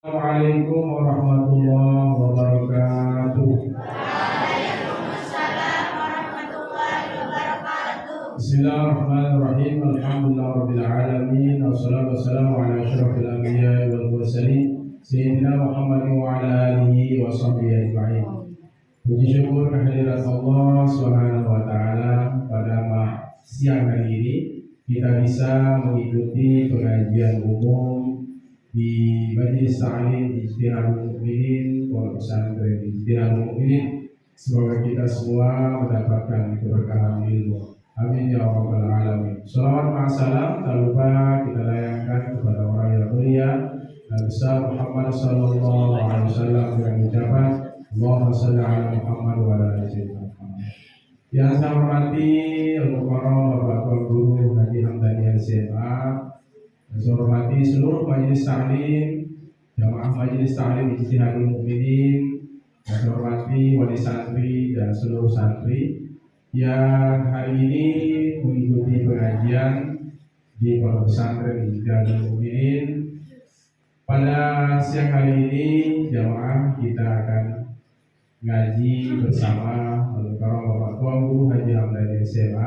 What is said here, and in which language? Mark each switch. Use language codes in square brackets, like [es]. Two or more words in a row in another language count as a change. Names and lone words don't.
[ar] السلام عليكم ورحمة الله وبركاته. وعليكم السلام ورحمة الله وبركاته. بسم الله الرحمن الرحيم. الحمد لله رب العالمين. والصلاة والسلام على أشرف الأنبياء والمرسلين سيدنا محمد وعلى آله وصحبه أجمعين. [id] Puji syukur kehadirat Allah [ar] سبحانه وتعالى [id] pada siang hari ini kita bisa mengikuti pengajian umum di Majelis Ta'lim Ijtihadul Mukminin Pondok Pesantren Ijtihadul Mukminin. Semoga kita semua mendapatkan keberkahan ilmu. Amin [ar] يا رب العالمين. [id] Salawat ma'asalam tak lupa kita layangkan kepada orang yang mulia Nabi besar Muhammad [ar] صلى الله عليه وسلم [id] dengan ucapan [ar] اللهم صل على محمد وعلى آل محمد. [id] Yang saya hormati Al-Mukarram Bapak Tuan Guru Haji Hamdani SMA, yang saya hormati seluruh majelis taklim, jamaah majelis taklim Ijtihadul Mukminin, yang saya hormati wali santri dan seluruh santri yang hari ini mengikuti pengajian di Pondok Pesantren Ijtihadul Mukminin. Pada siang hari ini jamaah kita akan ngaji bersama Al-Mukarram Bapak Tuan Guru Haji Hamdani SMA.